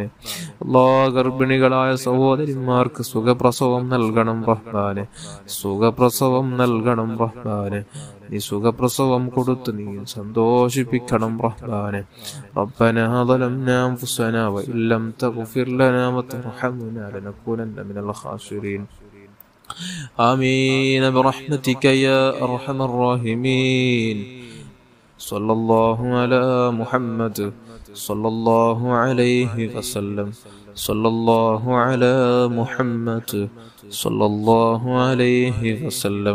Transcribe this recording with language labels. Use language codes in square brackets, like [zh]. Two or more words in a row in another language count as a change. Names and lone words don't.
[ml] അല്ലാഹ് ഗർഭിണികളായ സഹോദരിമാർക്ക് സുഖപ്രസവം നൽകണം റഹ്മാനെ. സുഖപ്രസവം നൽകണം റഹ്മാനെ. നീ സുഖപ്രസവം കൊടുത്ത് നീ സന്തോഷിപ്പിക്കണം റഹ്മാനെ. [ar] ربنا ظلمنا أنفسنا وإن لم تغفر لنا وترحمنا لنكونن من الخاسرين. آمين برحمتك يا أرحم الراحمين. صلى الله على محمد صلى الله عليه وسلم. صلى الله على محمد صلى الله عليه وسلم.